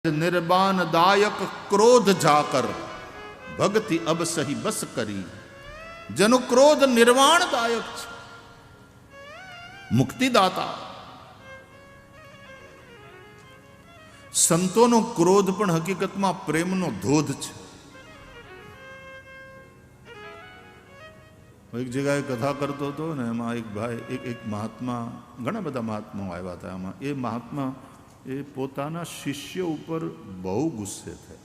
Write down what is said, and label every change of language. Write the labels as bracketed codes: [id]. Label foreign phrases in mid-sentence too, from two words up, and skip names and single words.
[awa] निर्बान दायक क्रोध जाकर भक्ति अब सही बस करी। जनु क्रोध निर्वाण दायक [gu] છે, મુક્તિદાતા। સંતોનો ક્રોધ પણ હકીકતમાં પ્રેમનો ધોધ છે। એક જગ્યાએ કથા કરતો હતો ને, એમાં એક ભાઈ એક મહાત્મા, ઘણા બધા મહાત્માઓ આવ્યા હતા એમાં, એ મહાત્મા એ પોતાના શિષ્ય ઉપર બહુ ગુસ્સે થયા।